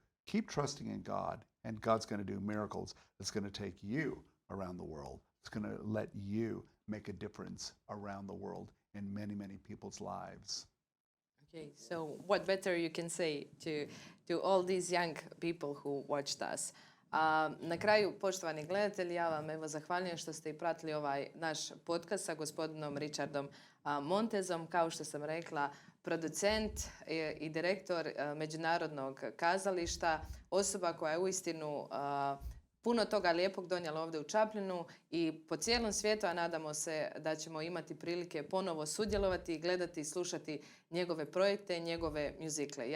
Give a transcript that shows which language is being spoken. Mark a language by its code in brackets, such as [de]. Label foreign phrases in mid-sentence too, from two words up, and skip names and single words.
[en] Keep trusting in God, and God's going to do miracles that's going to take you around the world. It's going to let you make a difference around the world in many, many people's lives. Okay, so what better you can say to all these young people who watched us? [hr] Na kraju, poštovani gledatelji, ja vam evo zahvaljujem što ste i pratili ovaj naš podcast sa gospodinom Richardom Montezom. Kao što sam rekla, producent i direktor Međunarodnog kazališta, osoba koja je uistinu puno toga lijepog donijela ovdje u Čapljinu i po cijelom svijetu, a nadamo se da ćemo imati prilike ponovo sudjelovati i gledati i slušati njegove projekte, njegove mjuzikle.